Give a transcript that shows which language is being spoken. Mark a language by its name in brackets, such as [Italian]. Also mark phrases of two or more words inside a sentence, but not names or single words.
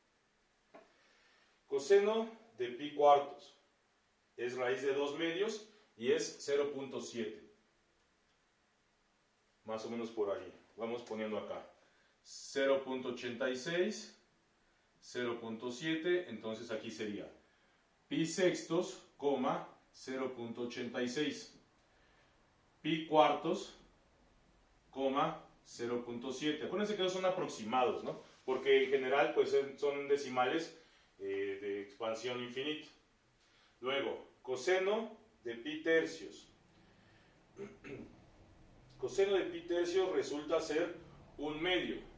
[Spanish] Coseno de pi cuartos es raíz de 2 medios y es 0.7. Más o menos por ahí. Vamos poniendo acá. 0.86, 0.7, entonces aquí sería pi sextos, 0.86. Pi cuartos, 0.7. Acuérdense que esos son aproximados, ¿no? Porque en general pues son decimales de expansión infinita. Luego, coseno de pi tercios. Coseno de pi tercios resulta ser 1 medio.